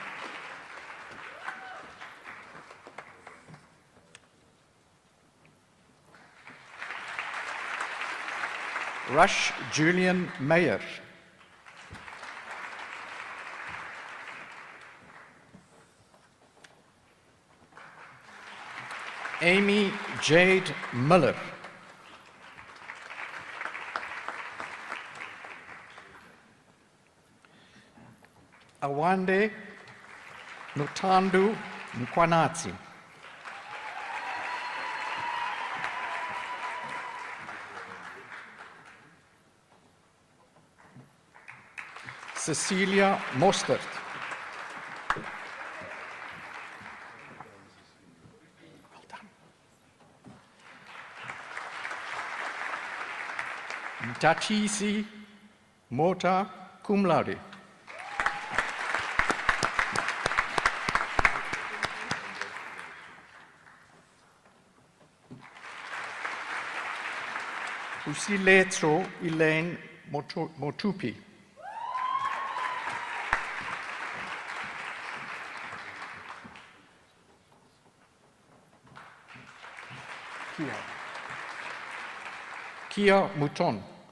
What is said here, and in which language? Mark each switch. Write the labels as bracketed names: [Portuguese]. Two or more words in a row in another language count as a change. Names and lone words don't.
[English] Rush Julian Mayer. Amy Jade Miller. Awande Nutandu Nkwanatsi. Cecilia Mostert. Well done. Tatisi Mota [Latin] cum laude. [English] Usiletso Elaine Motupi. Kia Mouton.